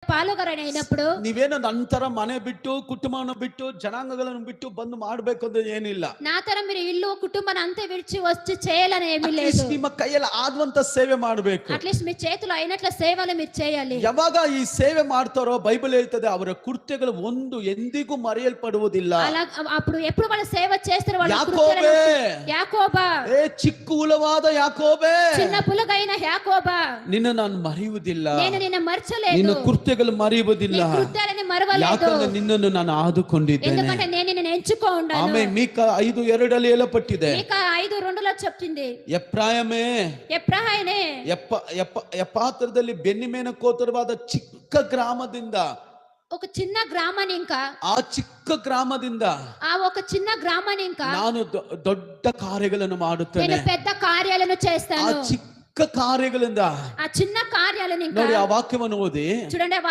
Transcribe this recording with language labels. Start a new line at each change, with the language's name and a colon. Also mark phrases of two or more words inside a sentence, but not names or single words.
Kannada: ಪಾಲುಗಾರನೈನప్పుడు ನೀವೇನೋ ನಂತರ ಮನೆ ಬಿಟ್ಟು ಕುಟುಂಬವನ್ನು ಬಿಟ್ಟು ಜನಾಂಗಗಳನ್ನು ಬಿಟ್ಟು ಬಂದು ಮಾಡಬೇಕು ಅಂತ ಏನಿಲ್ಲ.
Telugu: నా తరం మీరు ఇల్లు కుటుంబాన్ని అంతే విడిచి వచ్చి చేయాలని ఏమీ లేదు.
Kannada: Atleast ನಿಮ್ಮ ಕೈಯಲ್ಲಿ ಆದಂತ ಸೇವೆ ಮಾಡಬೇಕು.
Telugu: అట్లీస్ట్ మీ చేతిలో అయినట్ల సేవలు మీరు చేయాలి.
Kannada: ಯಾವಾಗ ಈ ಸೇವೆ ಮಾಡ್ತಾರೋ ಬೈಬಲ್ ಹೇಳ್ತದೆ ಅವರ ಕೃತ್ಯಗಳು ಒಂದು ಎಂದಿಗೂ ಮರೆಯಲ್ಪಡುವುದಿಲ್ಲ.
Telugu: అలా అప్పుడు ఎప్పుడు వాళ్ళు సేవ చేస్తారు వాళ్ళ
Kannada: ಯಾಕೋಬೇ,
Telugu: యాకోబా,
Kannada: ಏ ಚಿಕ್ಕ ಹುಲವಾದ ಯಾಕೋಬೇ,
Telugu: చిన్న పులగైన యాకోబా,
Kannada: ನಿನ್ನ ನಾನು ಮರೆಯುವುದಿಲ್ಲ,
Telugu: నేను నిన్ను మర్చలేదు,
Kannada: ನಿನ್ನ ಕೃತ್ಯಗಳು ಮರೆಯುವುದಿಲ್ಲ,
Telugu: నీ కృత్యాలని మరవలేదు,
Kannada: ಯಾಕಂದ್ರೆ ನಿನ್ನನ್ನು ನಾನು ಆದುಕೊಂಡಿದ್ದೇನೆ.
Telugu: ఎందుకంటే నేను నిన్ను ఎంచుకొన్నాను.
Kannada: ಆಮೇಲೆ ಮೀಕ 5:2 ಹೇಳಲ್ಪಟ್ಟಿದೆ.
Telugu: మీక 5:2 చెప్తుంది,
Kannada: ಎಫ್ರಾಯಮೇ,
Telugu: ఎఫ్రాయిమే,
Kannada: ಎಫಾತ್ರದಲ್ಲಿ ಬೆನ್ನಿಮೇನ ಕೋತರವಾದ ಚಿಕ್ಕ ಗ್ರಾಮದಿಂದ,
Telugu: ఒక చిన్న గ్రామాన్ని ఇంకా
Kannada: ಆ ಚಿಕ್ಕ ಗ್ರಾಮದಿಂದ
Telugu: ఆ ఒక చిన్న గ్రామాన్ని ఇంకా
Kannada: ನಾನು ದೊಡ್ಡ ಕಾರ್ಯಗಳನ್ನು ಮಾಡುತ್ತೇನೆ,
Telugu: నేను పెద్ద కార్యాలను
Kannada: ಆ
Telugu: చేస్తాను.
Kannada: ಚಿಕ್ಕ ಕಾರ್ಯಗಳಿಂದ
Telugu: ఆ చిన్న కార్యాలను ఇంకా
Kannada: ನೋಡಿ. ಆ ವಾಕ್ಯವನ್ನು ಓದಿ
Telugu: చూడండి.